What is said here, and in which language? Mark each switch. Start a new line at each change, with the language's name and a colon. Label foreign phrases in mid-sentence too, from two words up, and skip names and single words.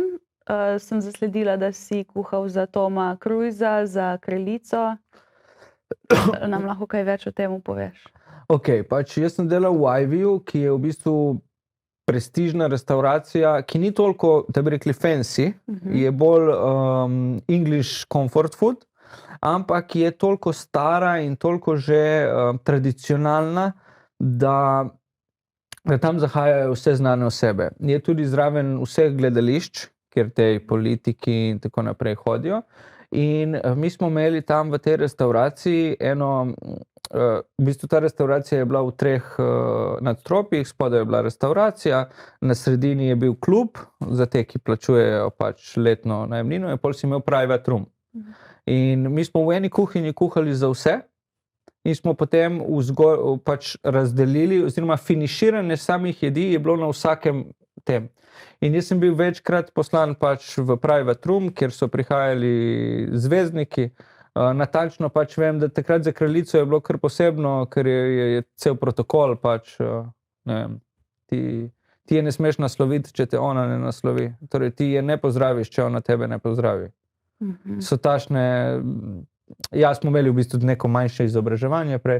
Slovenian: Sem zasledila, da si kuhal za Toma Cruisa, za Kraljico. Nam lahko kaj več o tem poveš? Ok, pač jaz sem delal v Ivyju, ki je v bistvu prestižna restauracija, ki ni toliko, da bi rekli fancy, je bolj
English: English comfort food,
Slovenian: ampak je toliko stara in toliko že tradicionalna, da tam zahajajo vse znane osebe. Je tudi zraven vseh gledališč, kjer tej politiki in tako naprej hodijo. In mi smo imeli tam v tej restauraciji v bistvu ta restauracija je bila v 3 nadstropjih, spodaj je bila restauracija, na sredini je bil klub za te, ki plačujejo pač letno najemnino, in pol si imel
English: private room.
Slovenian: In mi smo v eni kuhinji kuhali za vse in smo potem pač razdelili, oziroma finiširanje samih jedi je bilo na vsakem tem. In jaz sem bil večkrat poslan pač v
English: private room,
Slovenian: kjer so prihajali zvezdniki. Natančno pač vem, da takrat za Kraljico je bilo kar posebno, ker je cel protokol pač, ne vem, ti je ne smeš nasloviti, če te ona ne naslovi. Torej ti je ne pozdraviš, če ona tebe ne pozdravi. So tašne, ja, smo imeli v bistvu neko manjše izobraževanje prej.